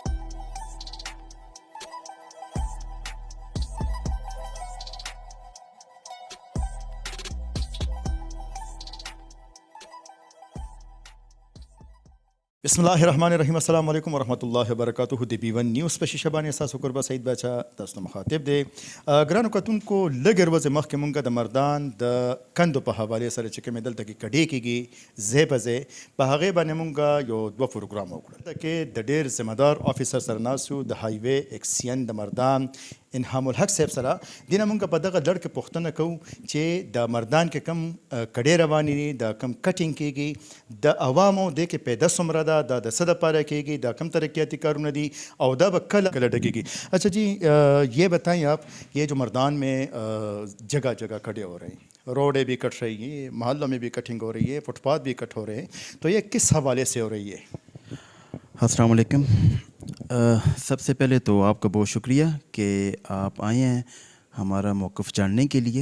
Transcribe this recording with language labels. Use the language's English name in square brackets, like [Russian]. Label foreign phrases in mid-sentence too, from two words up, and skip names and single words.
[Arabic] بسم الله الرحمن الرحیم. السلام علیکم ورحمۃ اللہ وبرکاتہ. [Pashto] دی بی ون نیوز پېښې شبانې ستاسو کوربه سعید باچا تاسو مخاطب دی. ګرانو کتونکو, لږ ورځې مخکې مونږ د مردان د کندو په حوالې سره چې کومې دلته کې کډې کېږي ځای په ځای, په هغې باندې مونږ یو 2 پروګرام وکړل. دلته کې د ډېر ذمهدار افیسر سره ناست یو, د [English] highway XEN [Pashto] د مردان انعام الحق صاحب سره. دې نه مونږ په دغه لړ کې پوښتنه کوو چې د مردان کې کم کډې روانې دي, د کم کټینګ کېږي, د عوامو دې کې پیدا څومره ده, دا د څه دپاره کېږي, دا کم ترقیاتی کارونه دي او دا به کله ډکېږي. [Urdu] اچھا جی, یہ بتائیں آپ, یہ جو مردان میں جگہ جگہ کھڑے ہو رہے ہیں, روڈیں بھی کٹ رہی ہیں, محلوں میں بھی کٹنگ ہو رہی ہے, فٹ پاتھ بھی کٹ ہو رہے ہیں, تو یہ کس حوالے سے ہو رہی ہے؟ [Arabic] السلام علیکم. [Urdu] سب سے پہلے تو آپ کا بہت شکریہ کہ آپ آئے ہیں ہمارا موقف جاننے کے لیے.